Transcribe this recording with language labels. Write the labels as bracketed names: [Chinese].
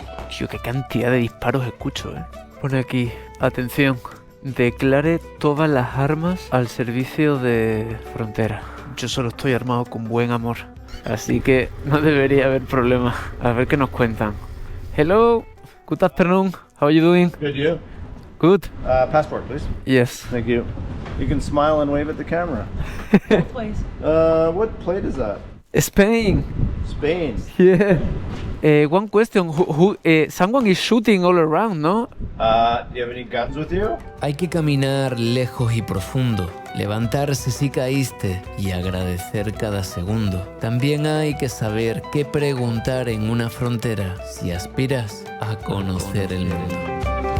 [Spanish] Tío, qué cantidad de disparos escucho, Pone aquí, atención, declare todas las armas al servicio de frontera. Yo solo estoy armado con buen amor, así que no debería haber problema. A ver qué nos cuentan. [English] Hello, good afternoon, how are you doing? Good, you? Good. Passport, please. Yes. Thank you. You can smile and wave at the camera. Please. What plate is that? Spain. Spain. Yeah. One question, someone is shooting all around, no? Do you have any guns with you? [Spanish] Hay que caminar lejos y profundo, levantarse si caíste y agradecer cada segundo. También hay que saber qué preguntar en una frontera si aspiras a conocer el mundo.